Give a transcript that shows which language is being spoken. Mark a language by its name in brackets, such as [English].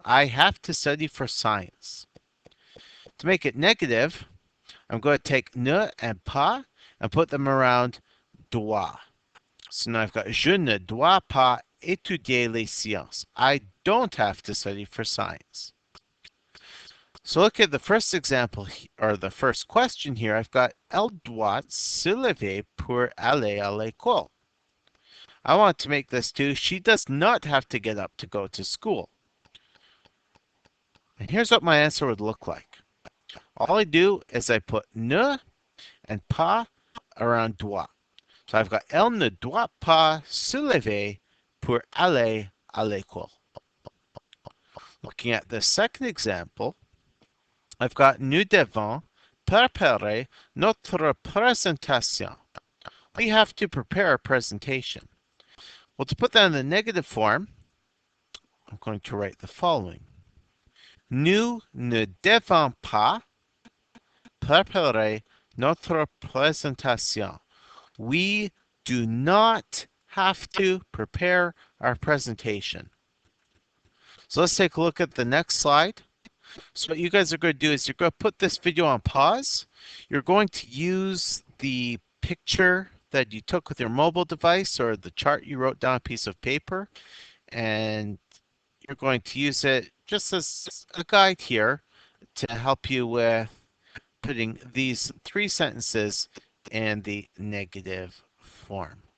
[English] I have to study for science. To make it negative, I'm going to take ne and pas and put them around doit. So now I've got [French] je ne dois pas étudier les sciences. [English] I don't have to study for science. So look at the first example, or the first question here. I've got [French] elle doit se lever pour aller à l'école. [English] I want to make this too. She does not have to get up to go to school. And here's what my answer would look like. All I do is I put ne and pas around doit. So I've got [French] elle ne doit pas se lever pour aller à l'école. [English] Looking at the second example, I've got [French] nous devons préparer notre présentation. [English] We have to prepare a presentation. Well, to put that in the negative form, I'm going to write the following. [French] Nous ne devons pas préparer notre présentation. [English] We do not have to prepare our presentation. So let's take a look at the next slide. So what you guys are going to do is you're going to put this video on pause. You're going to use the picture that you took with your mobile device or the chart you wrote down on a piece of paper, and you're going to use it just as a guide here to help you with putting these three sentences in the negative form.